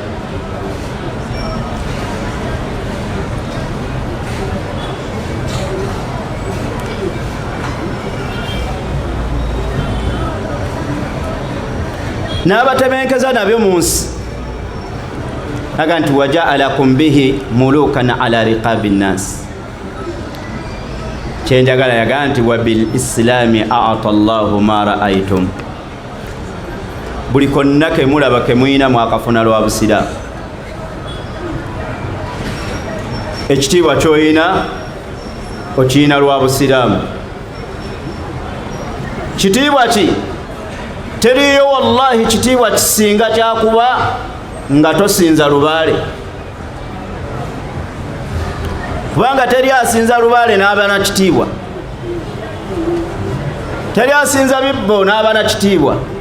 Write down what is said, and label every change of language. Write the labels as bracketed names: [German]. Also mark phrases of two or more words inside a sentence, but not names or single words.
[Ganda] n'abatebenkeza nabyo mu nsi. aga nti [Arabic] وجعلكم به ملوكا على رقاب الناس. [Ganda] kyenjagala yaga nti [Arabic] وبالإسلام أعطى الله ما رأيتم, [Ganda] buli konna ke mulaba ke mwina mwakafuna lwa busiraamu. ekitiibwa kyoyina okiyina lwa busiraamu. kitiibwa ki? teriyo wallahi kitiibwa kisinga kyakuba nga tosinza lubaale, kubanga teri asinza lubaale n'aba na kitiibwa, teri asinza bibbo n'aba na kitiibwa.